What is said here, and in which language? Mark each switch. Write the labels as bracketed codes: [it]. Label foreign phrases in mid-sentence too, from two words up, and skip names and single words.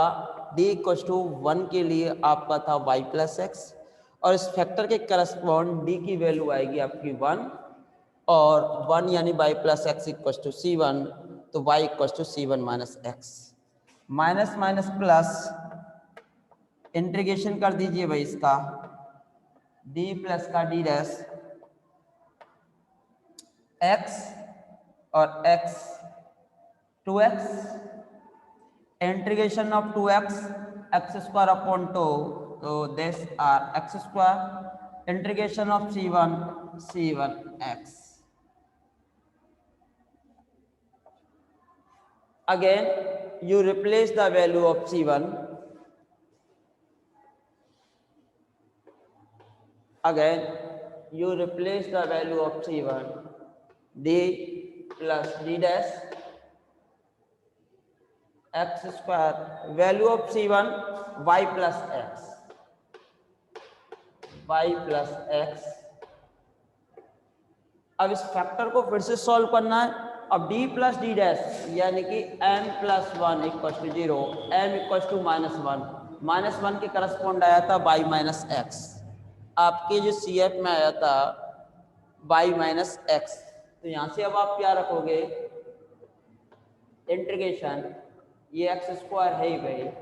[en] d equal to 1 [hi] के लिए आपका था [en] y plus x, [hi] और इस फैक्टर के करस्पॉन्ड d की वैल्यू आएगी आपकी 1, और 1 यानी [en] y plus x equal to C1, [hi] तो [en] y equal to C1 minus x, minus minus plus integration [hi] कर दीजिए भाई इसका, [en] d plus [hi] का [en] d dash x और x 2x, integration of 2x x square upon 2, तो this are x square, integration of C1 x. Again you replace the value of C1, Again, you replace the value of C1, d plus d dash x square, value of C1 y plus x, y plus x। [hi] अब इस फैक्टर को फिर से सॉल्व करना है। अब [en] d plus d dash [hi] यानी कि [en] m plus one equal to 0, m equal to -1 [hi] के करस्पॉन्ड आया था [en] y minus x. [hi] आपके जो [en] CF [hi] में आया था [en] y minus x, [hi] तो यहाँ से अब आप क्या रखोगे, इंटीग्रेशन, ये [en] x square [hi] है ही भाई,